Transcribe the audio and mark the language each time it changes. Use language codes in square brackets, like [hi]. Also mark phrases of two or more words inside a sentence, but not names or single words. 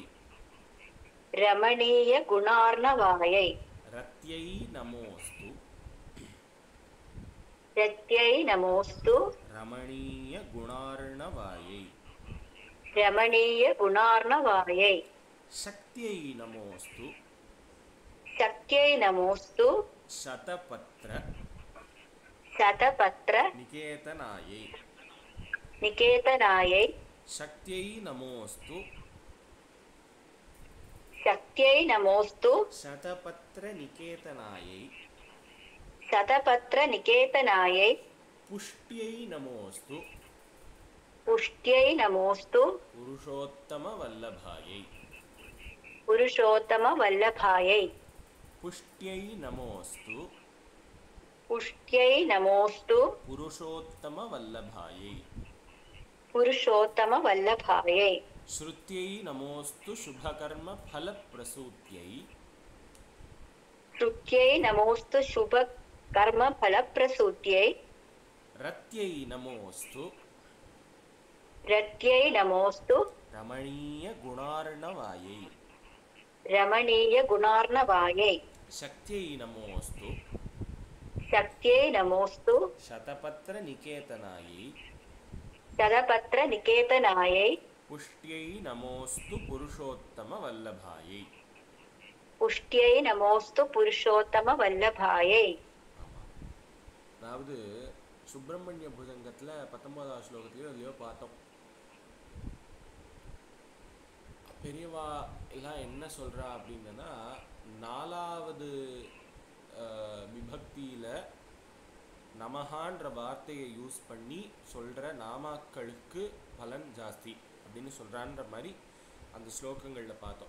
[sa] रमणीय गुणार्णवायै. रत्यै नमोऽस्तु रत्यै नमोऽस्तु रमणीय गुणार्णवायै. रमणीय गुणार्णवायै. शक्त्यै नमोऽस्तु शक्त्यै नमोऽस्तु சதபத்ர शतपत्र நிகேதனாயை. निकेतनायै शक्त्यै नमोऽस्तु शक्त्यै नमोऽस्तु शतपत्र निकेतनायै. शतपत्र निकेतनायै पुष्ट्यै नमोऽस्तु पुष्ट्यै नमोऽस्तु पुरुषोत्तम वल्लभायै. पुरुषोत्तमवल्लभायै पुष्ट्यै नमोऽस्तु पुष्ट्यै नमोऽस्तु पुरुषोत्तम वल्लभायै. पुरुषोत्तमवल्लभायै श्रुत्यै नमोऽस्तु शुभकर्म फलप्रसूत्यै. श्रुत्यै नमोऽस्तु शुभकर्मफलप्रसूत्यै रत्यै नमोऽस्तु रत्यै नमोऽस्तु रमणीय गुणार्णवायै. रमणीयगुणार्णवायै शक्त्यै नमोऽस्तु शक्त्यै नमोऽस्तु शतपत्र निकेतनायै. शतपत्रनिकेतनायै पुष्ट्यै नमोऽस्तु पुरुषोत्तम वल्लभायै. पुष्ट्यै नमोऽस्तु पुरुषोत्तमवल्लभायै [ta] அதாவது சுப்பிரமணிய புஜங்கத்தில் 19வது ஸ்லோகத்திலையோ இல்லையோ பார்த்தோம். பெரியவா எல்லாம் என்ன சொல்கிறா அப்படின்னா, 4வது விபக்தியில் நமஹான்ற வார்த்தையை யூஸ் பண்ணி சொல்கிற நாமாக்களுக்கு பலன் ஜாஸ்தி அப்படின்னு சொல்கிறான்ற மாதிரி அந்த ஸ்லோகங்களில் பார்த்தோம்.